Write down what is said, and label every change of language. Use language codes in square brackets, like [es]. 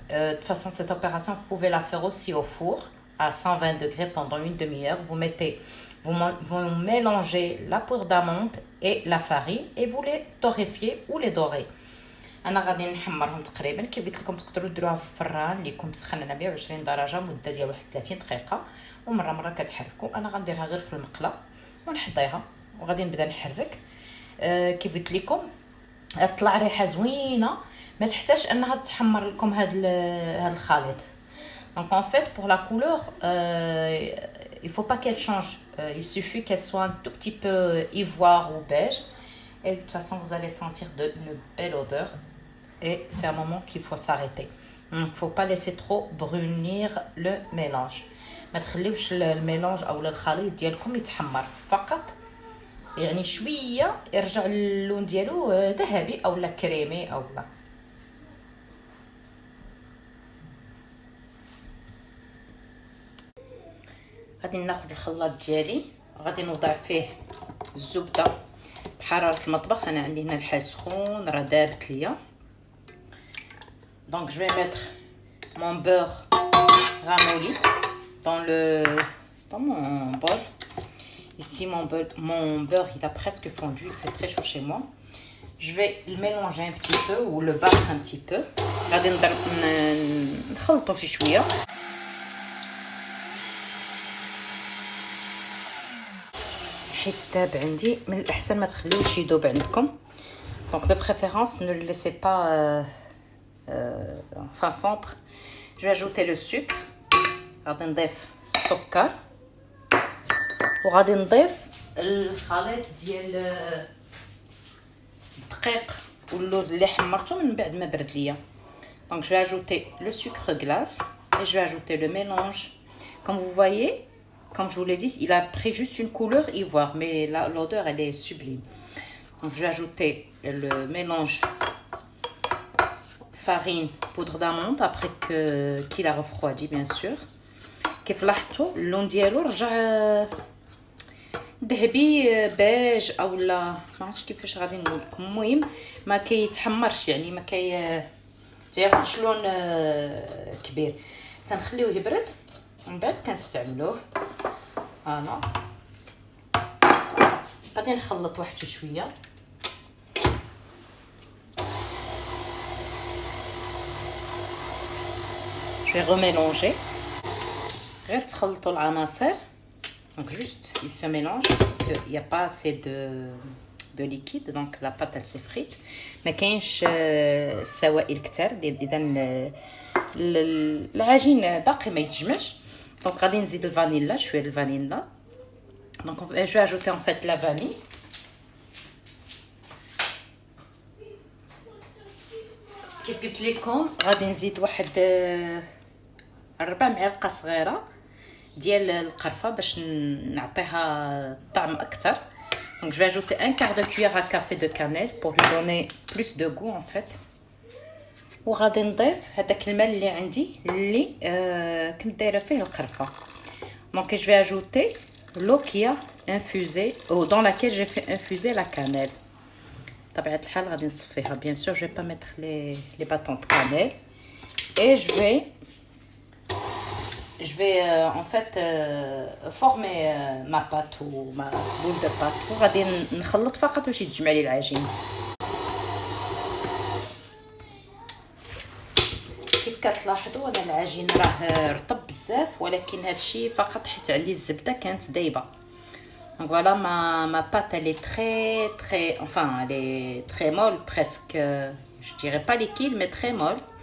[fr] De toute façon, cette opération, vous pouvez la faire aussi au four à 120 degrés pendant une demi-heure. Vous mélangez la poudre d'amande et la farine et vous les torréfiez ou les dorez. [ar] انا غادي نحمرهم تقريبا كيف قلت لكم، تقدروا ديروها في الفران اللي يكون مسخن على 120 درجه مده ديال 31 دقيقه، ومره كتحركوا. انا غنديرها غير في المقله ونحطيها وغادي نبدا نحرك. كيف قلت لكم طلع ريحه زوينه، ما تحتاج انها تحمر لكم هذا الخليط. [fr] Donc en fait pour la couleur il faut pas qu'elle change, il suffit qu'elle soit un tout petit peu ivoire ou beige, et de toute façon vous allez sentir une belle odeur, et c'est un moment qu'il faut s'arrêter. Donc il faut pas laisser trop brunir le mélange. [ar] ما تخليوش الميلانج او الخليط ديالكم يتحمر، فقط يعني شويه يرجع اللون ديالو ذهبي او لا كريمي او لا. غادي ناخذ الخلاط ديالي، غادي نوضع فيه الزبده بحراره المطبخ. انا عندي هنا الحال سخون راه دابت ليا. [fr] دونك جو في mettre mon beurre ramolli dans mon bol. Ici, mon beurre, il a presque fondu. Il fait très chaud chez moi. Je vais le mélanger un petit peu ou le battre un petit peu. [ar] غادي نخلطو شي شويه. حيت داب عندي من الاحسن ما تخليوش يذوب عندكم. [fr] Donc de préférence, ne le laissez pas enfin fondre. Je vais ajouter le sucre. [ar] غادي نضيف السكر وغادي نضيف الخليط ديال الدقيق واللوز اللي حمرته من بعد ما برد ليا. [fr] Donc je vais ajouter le sucre glace et je vais ajouter le mélange. Comme vous voyez, comme je vous l'ai dit, il a pris juste une couleur ivoire, mais l'odeur elle est sublime. Donc je vais ajouter le mélange farine, poudre d'amande après qu'il a refroidi bien sûr. [ar] كيف لاحظتوا اللون ديالو رجع ذهبي بيج او لا ما عرفتش كيفاش غادي نقول لكم. المهم ما كيتحمرش يعني ما تياخذش لون كبير. تنخليوه يبرد ومن بعد كنستعملوه. فوالا غادي نخلط واحد شويه. [fr] Je vais remélanger. [ar] غير تخلطوا العناصر. [fr] Donc juste il se mélange parce que il y a pas assez de liquide donc la pâte elle s'effrite. [ar] ما كاينش سوائل كتر اذا العجين باقي ما يتجمعش. Donc غادي نزيد الفانيلا شويه الفانيلا. [fr] Donc je vais ajouter en fait la vanille. [ar] كيف قلت لكم غادي نزيد واحد 4 معالق صغيره ديال القرفه باش نعطيها طعم اكثر. [fr] Donc je vais ajouter un quart de cuillère à café de cannelle pour lui donner plus de goût en fait. [ar] وغادي نضيف هذاك الماء اللي عندي اللي كنت دايره فيه القرفه. [fr] Donc je vais ajouter l'eau qui a infusé ou dans laquelle j'ai fait infuser la cannelle. [ar] طبيعه الحال غادي نصفيها [fr] bien sûr. Je vais pas mettre les bâtons de cannelle et je vais en fait former ma pâte ou ma boule de pâte [ar] وغادي نخلط فقط باش يتجمع لي العجين. كيف كتلاحظوا انا العجين راه رطب بزاف ولكن هذا الشيء فقط حيت عليه الزبده كانت دايبه. [fr] Donc voilà ma pâte elle est elle est très molle presque je dirais pas liquide mais très molle.